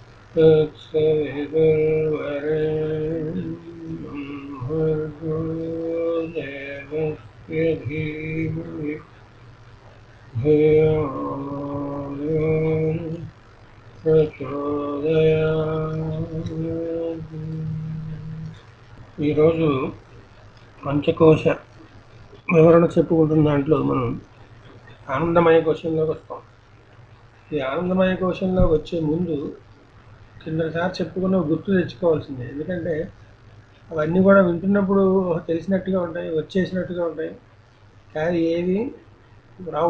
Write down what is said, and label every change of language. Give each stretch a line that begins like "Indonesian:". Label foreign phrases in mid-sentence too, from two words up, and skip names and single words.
Sanskrit: तत्सवितुर्वरेण्यं भर्गो देवस्य धीमहि धियो यो नः ప్రచోదయాత్.
Telugu: ఈరోజు పంచకోశ వివరణ చెప్పుకుంటున్న దాంట్లో మనం ఆనందమయ కోశంలోకి వస్తాం. ఈ ఆనందమయ కోశంలోకి వచ్చే ముందు కిందసారి చెప్పుకున్న గుర్తు తెచ్చుకోవాల్సిందే. ఎందుకంటే అవన్నీ కూడా వింటున్నప్పుడు తెలిసినట్టుగా ఉంటాయి, వచ్చేసినట్టుగా ఉంటాయి, కానీ ఏవి రావు.